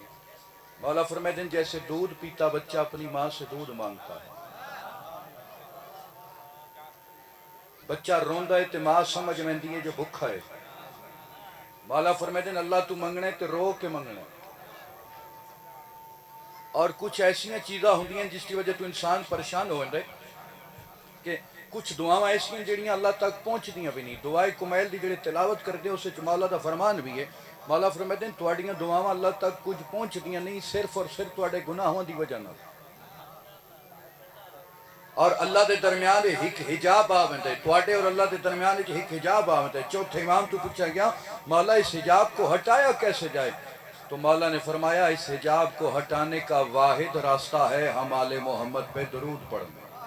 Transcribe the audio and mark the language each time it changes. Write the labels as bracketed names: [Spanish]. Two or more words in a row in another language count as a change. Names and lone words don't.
[Urdu] مولا فرمائے دیں جیسے دودھ پیتا بچہ اپنی ماں سے دودھ مانگتا ہے. [Punjabi] بچہ روندہ ہے تے ماں سمجھ میں دیئے جو بھکھا ہے. مولا فرمائے دیں اللہ تو منگنے تے رو کے منگنے. اور کچھ ایسیاں چیزاں ہوندی ہیں جس کی وجہ تو انسان پریشان ہو جائے کہ کچھ دعاواں ایسیاں جڑیاں اللہ تک پہنچ دیاں بھی نہیں. دعائے کمیل دی جڑے تلاوت کرتے اسے مولا دا فرمان بھی ہے. مولا فرماتے ہیں تواڈیاں دعاواں اللہ تک کچھ پہنچ دیاں نہیں صرف اور صرف تواڈے گناہوں دی وجہ نہ اور اللہ دے درمیان ایک حجاب آوندے تواڈے اور اللہ دے درمیان ایک حجاب آوندے. [Urdu] چوتھے امام تو پوچھا گیا مولا اس حجاب کو ہٹایا کیسے جائے تو مولا نے فرمایا اس حجاب کو ہٹانے کا واحد راستہ ہے ہم آل محمد پہ درود پڑھنا.